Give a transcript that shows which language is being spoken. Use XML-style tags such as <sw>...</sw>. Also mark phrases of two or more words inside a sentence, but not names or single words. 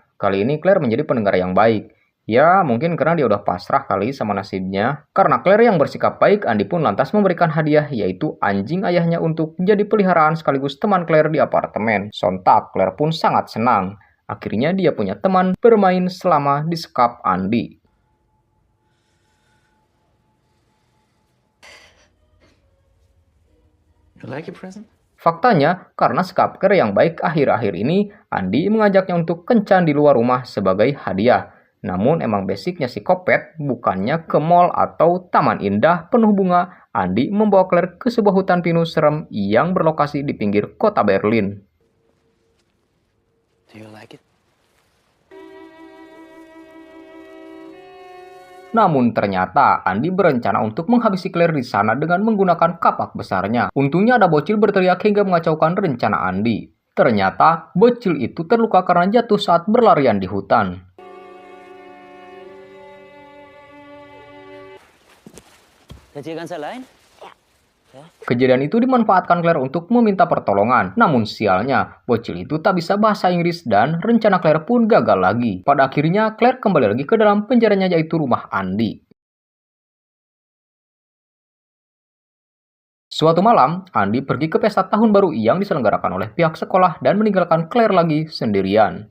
<id>Kali ini Claire menjadi pendengar yang baik. Ya, mungkin karena dia udah pasrah kali sama nasibnya. Karena Claire yang bersikap baik, Andi pun lantas memberikan hadiah, yaitu anjing ayahnya untuk jadi peliharaan sekaligus teman Claire di apartemen. Sontak, Claire pun sangat senang. Akhirnya dia punya teman bermain selama di sekap Andi.</id> <en>You like your present?</en> <id>Faktanya, karena sekap Claire yang baik akhir-akhir ini, Andi mengajaknya untuk kencan di luar rumah sebagai hadiah. Namun emang basicnya psikopat, bukannya ke mall atau taman indah penuh bunga, Andi membawa Claire ke sebuah hutan pinus serem yang berlokasi di pinggir kota Berlin.</id> <en>Do you like it?</en> <id>Namun ternyata Andi berencana untuk menghabisi Claire di sana dengan menggunakan kapak besarnya. Untungnya ada bocil berteriak hingga mengacaukan rencana Andi. Ternyata bocil itu terluka karena jatuh saat berlarian di hutan.</id> <de>Seid ihr ganz allein?</de> <id>Kejadian itu dimanfaatkan Claire untuk meminta pertolongan. Namun sialnya, bocil itu tak bisa bahasa Inggris dan rencana Claire pun gagal lagi. Pada akhirnya, Claire kembali lagi ke dalam penjaranya yaitu rumah Andy. Suatu malam, Andy pergi ke pesta tahun baru yang diselenggarakan oleh pihak sekolah dan meninggalkan Claire lagi sendirian.</id>